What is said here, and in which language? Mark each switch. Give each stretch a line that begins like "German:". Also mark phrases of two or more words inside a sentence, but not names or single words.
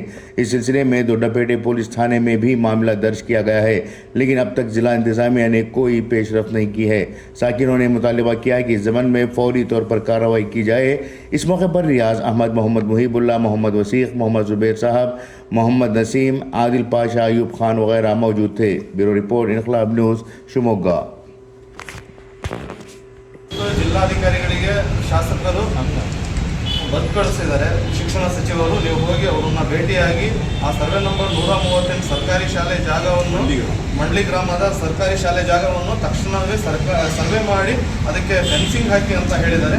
Urdu: اس سلسلے میں دوڈاپیٹے پولیس تھانے میں بھی معاملہ درج کیا گیا ہے، لیکن اب تک ضلع انتظامیہ نے کوئی پیش رفت نہیں کی ہے. ساکنوں نے مطالبہ کیا کہ اس زمین میں فوری طور پر کارروائی کی جائے. اس موقع پر ریاض احمد، محمد محب اللہ، محمد وثیق، محمد زبیر صاحب، محمد نسیم، عادل پاشا، ایوب خان وغیرہ موجود تھے.
English: bureau report,
Urdu: انقلاب نیوز، شیوموگا.
Kannada: ಜಿಲ್ಲಾಧಿಕಾರಿಗಳಿಗೆ ಶಾಸಕರು ಬರೆದು ಕಳಿಸಿದ್ದಾರೆ। ಶಿಕ್ಷಣ ಸಚಿವರು ನೀವು ಹೋಗಿ ಅವರನ್ನು ಭೇಟಿಯಾಗಿ ಆ
English: survey number
Kannada: 138 ಸರ್ಕಾರಿ ಶಾಲೆ ಜಾಗವನ್ನು ಮಂಡ್ಲಿ ಗ್ರಾಮದ ಸರ್ಕಾರಿ ಶಾಲೆ ಜಾಗವನ್ನು ತಕ್ಷಣವೇ ಸರ್ವೆ ಮಾಡಿ ಅದಕ್ಕೆ ಫೆನ್ಸಿಂಗ್ ಹಾಕಿ ಅಂತ ಹೇಳಿದ್ದಾರೆ।